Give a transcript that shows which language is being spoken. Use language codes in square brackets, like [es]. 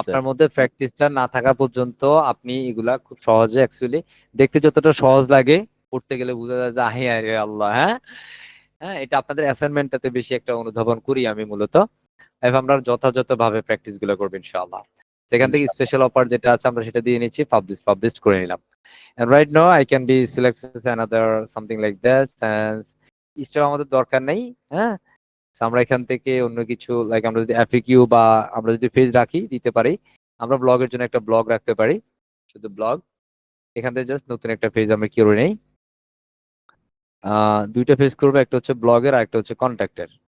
[bn] আপনার মধ্যে প্র্যাকটিসটা না থাকা পর্যন্ত আপনি এগুলা খুব সহজে অ্যাকচুয়ালি দেখতে যতটা সহজ লাগে, পড়তে গেলে বোঝা যায় যে আহে আরে আল্লাহ, হ্যাঁ? হ্যাঁ, এটা আপনাদের অ্যাসাইনমেন্টটাতে বেশি একটা অনুধাবন করি আমি মূলত। এবং আমরা যথাযথভাবে প্র্যাকটিস গুলো করবো ইনশাআল্লাহ। সেখান থেকে ইনশাআল্লাহ। স্পেশাল অফার যেটা আছে আমরা সেটা দিয়ে নিচ্ছি, পাবলিশ করে নিলাম। [en] And right now I can be selected as another something like this, and [bn] Easter আমাদের দরকার নেই, হ্যাঁ? So আমরা এখান থেকে অন্য কিছু লাইক আমরা যদি এফএকিউ বা আমরা যদি পেজ রাখি দিতে পারি, আমরা ব্লগের জন্য একটা ব্লগ রাখতে পারি, শুধু ব্লগ। এখান থেকে জাস্ট নতুন একটা পেজ আমরা করে নেই। দুইটা পেজ করবো, একটা হচ্ছে ব্লগের আর একটা হচ্ছে কন্ট্যাক্টের।